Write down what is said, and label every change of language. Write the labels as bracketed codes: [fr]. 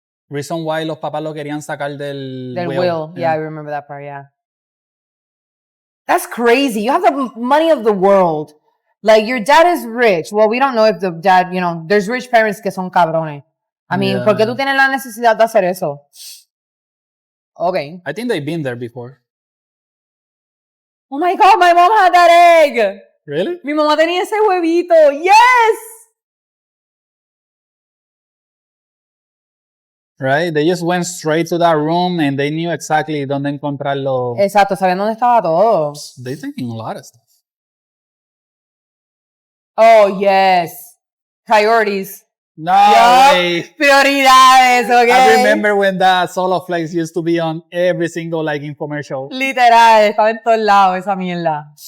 [es] Reason why los papás lo querían sacar del [en] will. Yeah, I remember that part, yeah. That's crazy. You have the money of the world. Like, your dad is rich. Well, we don't know if the dad, you know, there's rich parents que son cabrones. [es] I mean, ¿por qué tú tienes la necesidad de hacer eso? [en] Okay. I think they've been there before. Oh my God, my mom had that egg. Really? [es] Mi mamá tenía ese huevito. [en] Yes! Right? They just went straight to that room and they knew exactly dónde encontrarlo. [es] Exacto, sabían dónde estaba todo. [en] They're taking a lot of stuff. Oh, yes. Priorities. No way. [es] Prioridades, okay? [en] I remember when that Solo Flex used to be on every single like infomercial. [es] Literal, estaba en todos lados esa mierda.